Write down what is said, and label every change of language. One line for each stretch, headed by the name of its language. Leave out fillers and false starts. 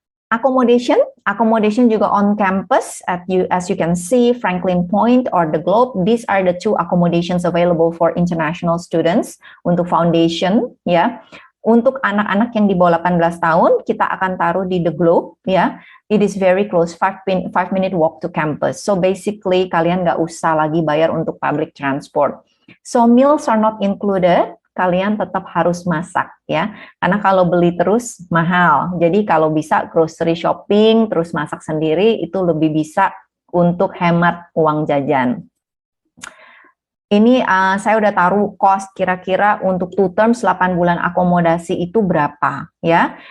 English: Accommodation juga on campus, as you can see, Franklin Point or the Globe. These are the 2 accommodations available for international students untuk foundation, ya.
Indonesian: Untuk anak-anak yang di bawah 18 tahun, kita akan taruh di the Globe, ya.
English: It is very close, 5-minute walk to campus. So basically,
Indonesian: kalian nggak usah lagi bayar untuk
English: public transport. So meals are not included.
Indonesian: Kalian tetap harus masak, ya, karena kalau beli terus mahal. Jadi kalau bisa grocery shopping terus masak sendiri itu lebih bisa untuk hemat uang jajan. Ini saya udah taruh cost kira-kira untuk 2 terms 8 bulan akomodasi itu berapa, ya.